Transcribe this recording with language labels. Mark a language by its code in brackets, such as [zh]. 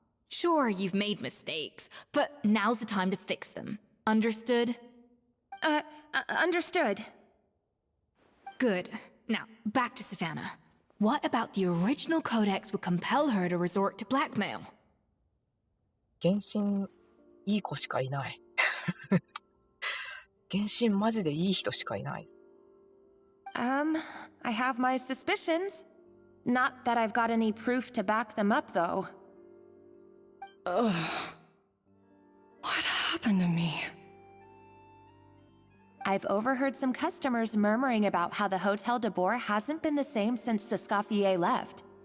[en] Sure, you've made mistakes, but now's the time to fix them. Understood? Understood. Good. Now, back to Savannah. What about the original codex would compel her to resort to blackmail? [ja] 原神いい子しかいない。原神マジでいい人しかいない。 [en] I have my suspicions. Not that I've got any proof to back them up, though. Ugh. What happened to me? I've overheard some customers murmuring about how the Hotel de Boer hasn't been the same since Escoffier left.